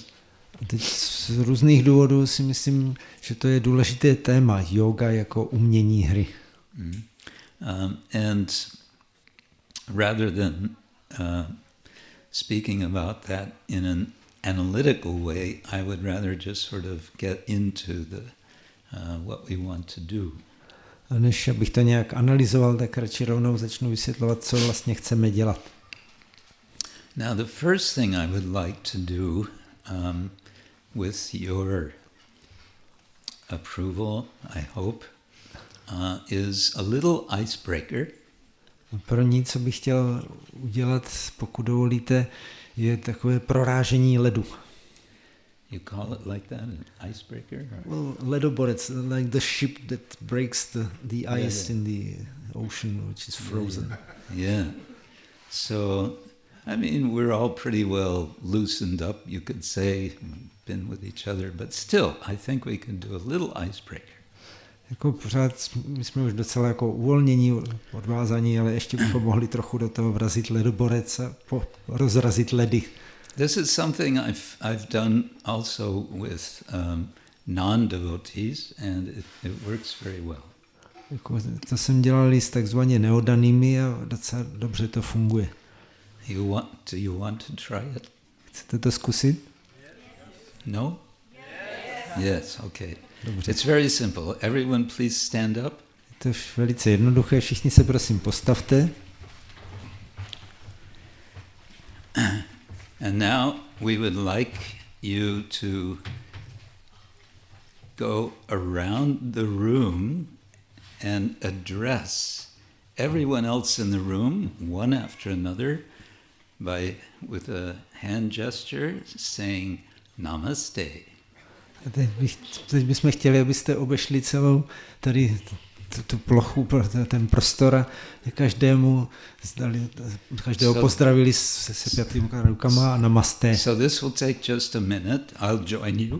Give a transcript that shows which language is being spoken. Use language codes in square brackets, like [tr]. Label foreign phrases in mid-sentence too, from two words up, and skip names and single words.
[cs] Teď z různých důvodů si myslím, že to je důležité téma, yoga jako umění hry. [en] And rather than speaking about that in an analytical way, I would rather just sort of get into what we want to do. [cs] A než abych to nějak analyzoval, tak radši rovnou začnu vysvětlovat, co vlastně chceme dělat. [en] Now the first thing I would like to do with your approval, I hope, is a little icebreaker. [cs] První, co bych chtěl udělat, pokud dovolíte, je takové prorážení ledu. [en] You call it like that, an icebreaker? Well, ledoborec, like the ship that breaks the ice in the ocean, which is frozen. Yeah. So, I mean, we're all pretty well loosened up, you could say, been with each other, but still, I think we can do a little icebreaker. [cs] Jako pořád, my jsme už docela jako uvolnění, odvázaní, ale ještě bychom mohli trochu do toho vrazit ledoborec a rozrazit ledy. [en] This is something I've done also with non-devotees, and it works very well. [cs] Jako to jsem dělal s takzvaně neoddanými a docela dobře to funguje. [en] Do you want to try it? [cs] Chcete to zkusit? [en] No? Yes, okay. Dobře. It's very simple. Everyone please stand up. [cs] To je velice jednoduché, všichni se prosím postavte. [en] And now we would like you to go around the room and address everyone else in the room, one after another, with a hand gesture saying Namaste. [cs] Teď bychom chtěli, abyste obešli celou tady tu plochu, ten prostor a každého pozdravili se pětými rukama a namaste. [en] So this will take just a minute. I'll join you.